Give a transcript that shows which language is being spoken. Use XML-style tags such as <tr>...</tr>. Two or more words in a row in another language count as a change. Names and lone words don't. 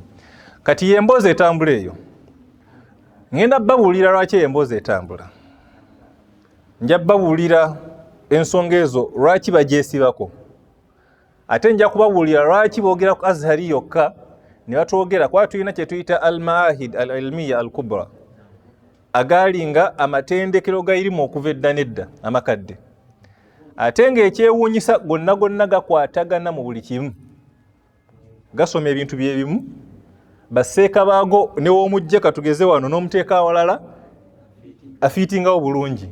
<lg>Kati y'emboozi etambula eyo. Ngenda babuulira lwaki emboozi etambula. Nja babuulira ensonga ezo lwaki bagyesibako. Ate nja kubabuulira lwaki boogera ku Azhari yokka ne batwogera kuba tulina kye tuyita</lg> <ar>المعاهد العلمية الكبرى,</ar> <lg>agaalinga amatendekero gayirimu okuva edda n'edda amakadde. Ate ng'ekyewuunyisa gonna gakwatagana mu buli kimu, gasoma ebintu byebimu, baseeka baago ne w'omujje katugeze wano n'omuteeka awalala afiitingawo bulungi.</lg>